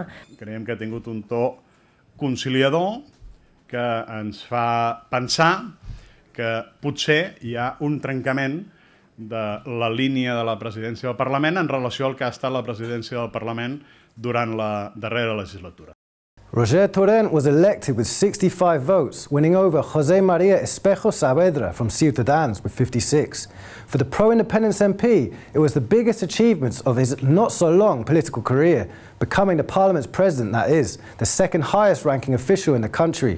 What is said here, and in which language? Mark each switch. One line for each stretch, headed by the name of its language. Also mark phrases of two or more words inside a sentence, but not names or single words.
Catalan: Creiem que ha tingut un to conciliador que ens fa pensar que potser hi ha un trencament de la línia de la presidència del Parlament en relació al que ha estat la presidència del Parlament durant la darrera legislatura.
English: Roget Torrent was elected with 65 votes, winning over José María Espejo Saavedra from Ciutadans with 56. For the pro-independence MP, it was the biggest achievements of his not-so-long political career, becoming the Parliament's president, that is, the second highest-ranking official in the country.